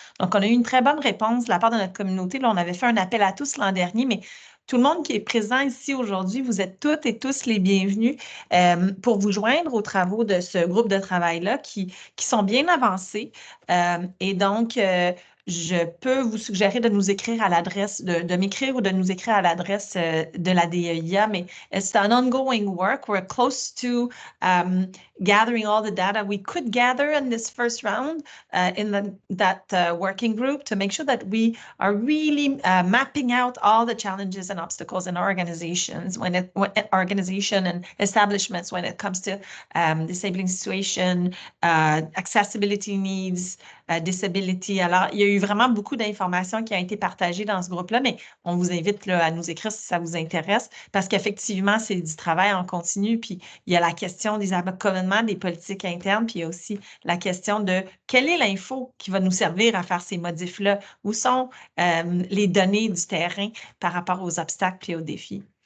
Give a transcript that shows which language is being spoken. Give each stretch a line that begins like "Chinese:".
French: Donc, on a eu une très bonne réponse de la part de notre communauté. Là, on avait fait un appel à tous l'an dernier, mais tout le monde qui est présent ici aujourd'hui, vous êtes toutes et tous les bienvenus pour vous joindre aux travaux de ce groupe de travail-là qui sont bien avancés. Et donc, je peux vous suggérer de nous écrire à l'adresse, de m'écrire ou de nous écrire à l'adresse de la DEIA, mais
English: it's an ongoing work. We're close to gathering all the data we could gather in this first round in that working group to make sure that we are really mapping out all the challenges and obstacles in organizations, organization and establishments when it comes to disabling situation, accessibility needs, disability.
French: Alors, il y a eu vraiment beaucoup d'informations qui ont été partagées dans ce groupe-là, mais on vous invite là, à nous écrire si ça vous intéresse, parce qu'effectivement, c'est du travail en continu, puis il y a la question des accommodements, des politiques internes, puis il y a aussi la question de quelle est l'info qui va nous servir à faire ces modifs-là, où sont les données du terrain par rapport aux obstacles et aux défis.